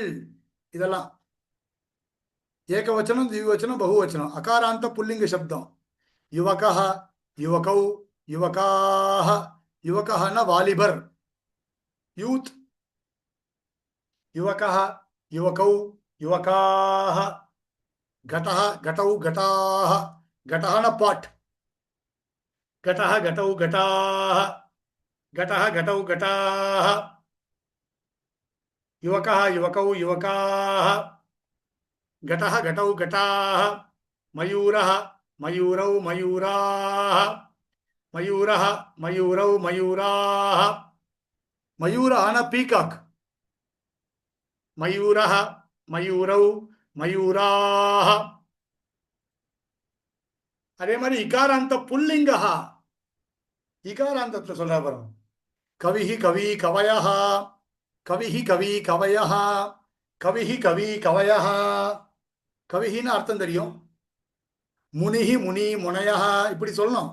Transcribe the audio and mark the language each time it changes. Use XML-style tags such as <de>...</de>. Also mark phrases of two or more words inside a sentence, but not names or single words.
<ta>இதெல்லாம் ஏகவச்சனம், திவிவச்சனம், பகுவச்சனம். அகாராந்த புல்லிங்க சப்தம்.</ta> <sa>युवकः युवकौ युवकाः.</sa> <ta>யுவகஹன வாலிபர், யூத்.</ta> <sa>युवकः युवकौ युवकाः. घटः घटौ घटाः. घटः न पाट. घटः घटौ घटाः. घटः घटौ घटाः. युवकः युवकौ युवकाः. घटः घटौ घटाः. मयूरः मयूरौ मयूराः. मयूरः मयूरौ मयूराः. मयूरः न पीकाक. मयूरः मयूरौ मयूराः.</sa> <ta>அதே மாதிரி இகாராந்த புல்லிங்கஹா. இகாராந்தத்துல சொல்ற பாருங்க.</ta> <sa>कविः कवी कवयः. कविः कवी कवयः। कविः कवी कवयः.</sa> <ta>கவிஹின்னு அர்த்தம் தெரியும்.</ta> <sa>मुनिः मुनी मुनयः</sa> <ta>இப்படி சொல்லணும்.</ta>